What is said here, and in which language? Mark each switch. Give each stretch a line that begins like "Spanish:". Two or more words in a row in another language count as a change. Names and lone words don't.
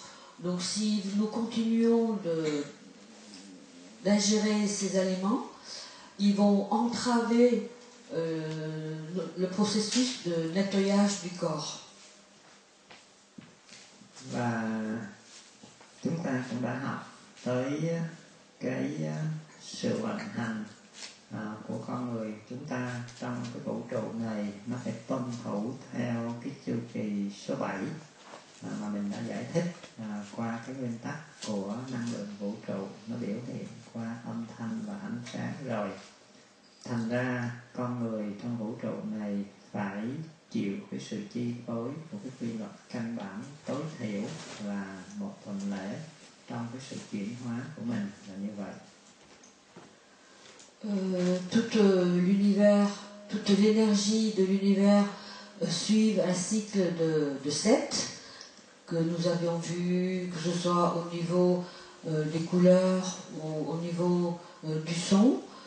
French: Donc si nous continuons d'ingérer ces aliments, ils vont entraver le processus de nettoyage du corps.
Vietnamese: Và chúng ta cũng đã học tới cái sự vận hành của con người chúng ta trong cái vũ trụ này, nó phải tuân thủ theo cái chu kỳ số 7 mà mình đã giải thích qua cái nguyên tắc của năng lượng vũ trụ, nó biểu hiện qua âm thanh và ánh sáng rồi. Thành ra con người trong vũ trụ này phải chịu cái sự chi phối của cái quy luật căn bản tối thiểu là 1 tuần lễ trong cái sự chuyển hóa của mình là như vậy.
French: Toute l'énergie de l'univers suivent un cycle de 7 que nous avions vu, que ce soit au niveau des couleurs ou au niveau du son.